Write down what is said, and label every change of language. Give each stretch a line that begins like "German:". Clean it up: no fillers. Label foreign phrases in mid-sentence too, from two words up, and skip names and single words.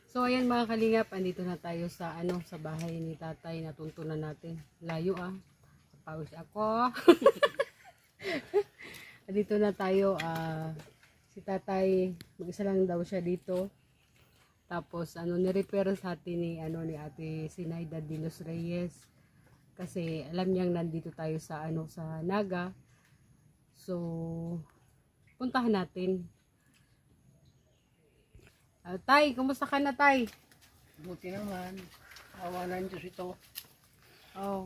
Filipino: ayan mga kalingap, andito na tayo sa sa bahay ni tatay. Natuntunan natin. Layo Pawis ako. Andito na tayo. Si tatay, mag-isa lang daw siya dito. Tapos ni-repair sa atin ni Ate Sinaida de los Reyes. Kasi alam niyang nandito tayo sa sa Naga. So puntahan natin. Tay, kumusta ka na, Tay? Buti naman. Awa ng Diyos ito. Oh.